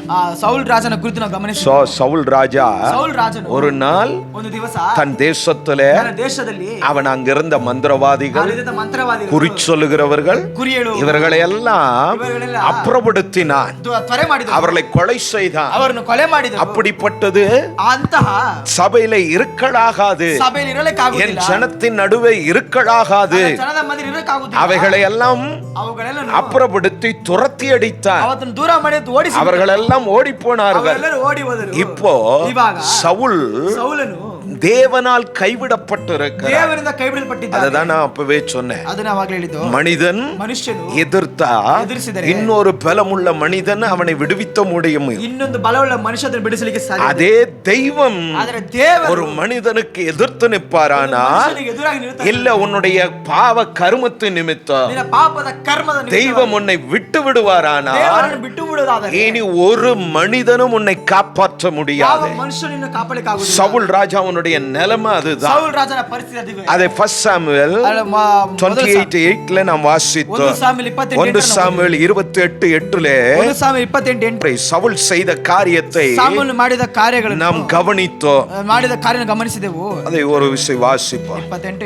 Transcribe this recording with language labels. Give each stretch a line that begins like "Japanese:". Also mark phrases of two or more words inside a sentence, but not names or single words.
Kannada: ಸೌಲ್ ರಾಜನ ಕುರಿತು ನಾವು ಗಮನಿಸಿದೆವು.
Tamil: சவுல் ராஜா
Kannada: ಸೌಲ್ ರಾಜನು
Tamil: ஒரு நாள்
Kannada: ಒಂದು ದಿವಸ
Tamil: தன் தேசத்திலே
Kannada: ತನ್ನ ದೇಶದಲ್ಲಿ
Tamil: அவன் அங்கிருந்த மந்திரவாதிகள்,
Kannada: ಮಂತ್ರವಾದಿಗಳು,
Tamil: குறி சொல்லுகிறவர்கள்,
Kannada: ಕುರಿಯಳು
Tamil: இவர்களை எல்லாம் அப்புறப்படுத்தினான்.
Kannada: ತ್ವರೆ ಮಾಡಿದನು.
Tamil: அவர்களை கொலை செய்தான்.
Kannada: ಅವರನ್ನು ಕೊಲೆ ಮಾಡಿದನು.
Tamil: அப்படிப்பட்டது
Kannada: ಅಂತಹ
Tamil: சபையில இருக்கலாகாது.
Kannada: ಸಭೆಯಲ್ಲಿ ಇರಲಿಕ್ಕಾಗುವುದಿಲ್ಲ.
Tamil: என் ஜனத்தின் நடுவே இருக்கலாகாது.
Kannada: ಜನದ ಮಧ್ಯೆ ಇರಲಿಕ್ಕಾಗುವುದಿಲ್ಲ.
Tamil: அவைகளை எல்லாம்
Kannada: ಅವುಗಳೆಲ್ಲನೂ
Tamil: அப்புறப்படுத்தி துரத்தி அடித்தான்.
Kannada: ಅವರನ್ನು ದೂರ ಮಾಡಿ ಓಡಿಸಿ
Tamil: அவர்களெல்லாம் ஓடி போனார்கள்.
Kannada: ಅವರೆಲ್ಲರೂ ಓಡಿ ಹೋದರು.
Tamil: இப்போ
Kannada: ಇವಾಗ
Tamil: சவுல் தேவனால் கைவிடப்பட்டிருக்கிறார்.
Kannada: ದೇವರಿಂದ ಕೈಬಿಡಲ್ಪಟ್ಟಿದ್ದಾನೆ.
Tamil: ಅದನ್ನ நான் அப்பவே சொன்னேன்.
Kannada: ಅದನ್ನ ಅವಾಗಲೇ ಹೇಳಿದ್ದು.
Tamil: மனிதನು எதிர்த்தா இன்னொரு பலமுள்ள மனிதன் அவனை விடுவிக்க முடியும்.
Kannada: ಇನ್ನೊಂದು ಬಲವುಳ್ಳ ಮನುಷ್ಯ ಅದನ್ನು ಬಿಡಿಸಲಿಕ್ಕೆ ಸಾಧ್ಯ.
Tamil: அதே தெய்வம்
Kannada: ಆದರೆ ದೇವರು
Tamil: ஒரு மனிதனுக்கு எதிர்த்து நிற்பாரானா
Kannada: ಮನುಷ್ಯನಿಗೆ ಎದುರಾಗಿ ನಿಲ್ತಾನೆ.
Tamil: இல்ல உன்னுடைய பாவ கர்மத்து நிமித்தம்
Kannada: ನಿನ್ನ ಪಾಪದ ಕರ್ಮದ ನಿಮಿತ್ತ
Tamil: தெய்வம் உன்னை விட்டு விடுவாரானா
Kannada: ದೇವರನ್ನು ಬಿಟ್ಟು ಬಿಡುವುದಾದರೆ
Tamil: இனி ஒரு மனிதனும் உன்னை காப்பாற்ற முடியாது.
Kannada: ಯಾವ ಮನುಷ್ಯನನ್ನು ಕಾಪಾಡಲಿಕ್ಕೆ ಆಗುವುದಿಲ್ಲ.
Tamil: சவுல் ராஜாவுடைய நிலைமை அதுதான்.
Kannada: ಸೌಲ್ ರಾಜನ ಪರಿಸ್ಥಿತಿ ಅದಿವೆ.
Tamil: அதை 1 சாமுவேல் 28:8 நாம் வாசித்தோம். 1 சாமுவேல் 28:8
Kannada: 1 ಸಾಮುವೇಲ್ 28:8
Tamil: சவுல் செய்த காரியத்தை
Kannada: ಸಾಮುವೇಲ್ ಮಾಡಿದ ಕಾರ್ಯಗಳನ್ನು
Tamil: நாம் கவனித்தோம்.
Kannada: ಮಾಡಿದ ಕಾರ್ಯನ ಗಮನಿಸಿದೆವು.
Tamil: அதை ஒரு விஷயம் வாசிப்போம். 28